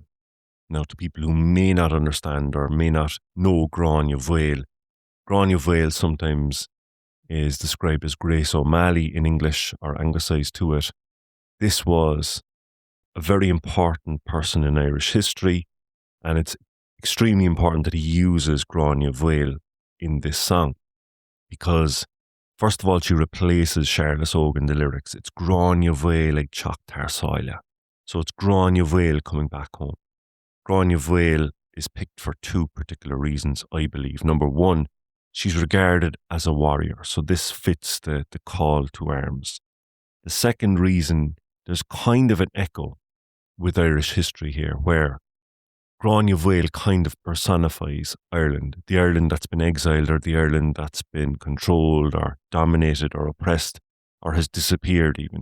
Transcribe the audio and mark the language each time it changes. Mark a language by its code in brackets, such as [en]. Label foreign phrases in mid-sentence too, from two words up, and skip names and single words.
[en] Now, to people who may not understand or may not know Grania Bhaile sometimes is described as Grace O'Malley in English or anglicised to it. This was a very important person in Irish history, and it's extremely important that he uses Grania Bhaile in this song because, first of all, she replaces Searlas Óg in the lyrics. [ga] It's Grania Bhaile ag teacht tar sáile. [en] So it's Grania Bhaile coming back home. Grania Bhaile is picked for two particular reasons, I believe. Number one, she's regarded as a warrior, so this fits the call to arms. The second reason, there's kind of an echo with Irish history here, where Grania Bhaile kind of personifies Ireland, the Ireland that's been exiled or the Ireland that's been controlled or dominated or oppressed or has disappeared even.